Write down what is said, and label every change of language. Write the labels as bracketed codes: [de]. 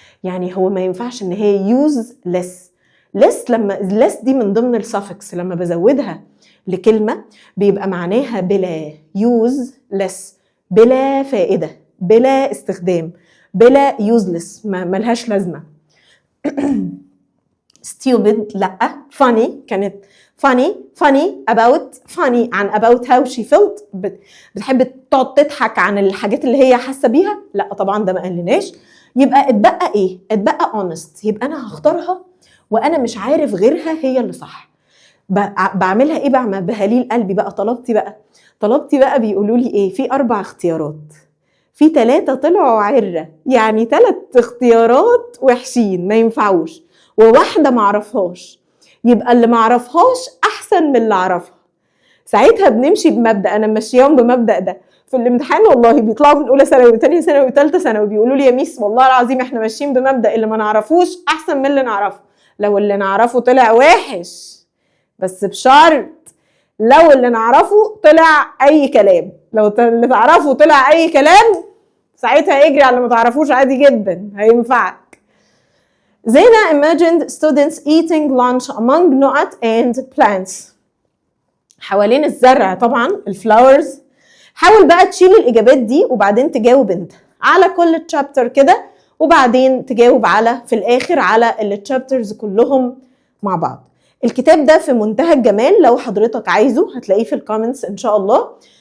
[ar] يعني هو ما ينفعش ان هي useless. لما less دي من ضمن السافكس لما بزودها لكلمة بيبقى معناها بلا. useless بلا فائدة بلا استخدام بلا useless ملهاش لازمة. stupid لا. [en] funny كانت funny about funny عن about how she felt. [ar] بتحب تقعد تضحك عن الحاجات اللي هي حاسة بيها. لا طبعا ده ما قالناش. يبقى اتبقى ايه؟ اتبقى honest. يبقى انا هختارها وانا مش عارف غيرها هي اللي صح. بعملها ايه؟ بعمل بهليل قلبي بقى. طلبتي بقى بيقولوا لي ايه؟ في 4 اختيارات، في 3 طلعوا عرة. يعني 3 اختيارات وحشين ما ينفعوش وواحدة معرفهاش. يبقى اللي معرفهاش احسن من اللي عرفها. ساعتها بنمشي بمبدأ. انا ماشياهم بمبدأ ده في الامتحان. والله بيطلعوا من اولى ثانوي وثانيه ثانوي وثالثه ثانوي بيقولوا لي يا ميس والله العظيم احنا ماشيين بمبدأ اللي ما نعرفوش احسن من اللي نعرفه. لو اللي نعرفه طلع وحش بس بشرط لو اللي نعرفه طلع اي كلام. لو اللي تعرفه طلع اي كلام ساعتها اجري على اللي ما تعرفوش عادي جدا هينفعك. [en] زينة imagined students eating lunch among nuts and plants. [ar] حوالين الزرع طبعا الفلاورز. حاول بقى تشيل الإجابات دي وبعدين تجاوب انت على كل تشابتر كده وبعدين تجاوب على في الآخر على التشابترز كلهم مع بعض. الكتاب ده في منتهى الجمال. لو حضرتك عايزه هتلاقيه في الكومنتس إن شاء الله.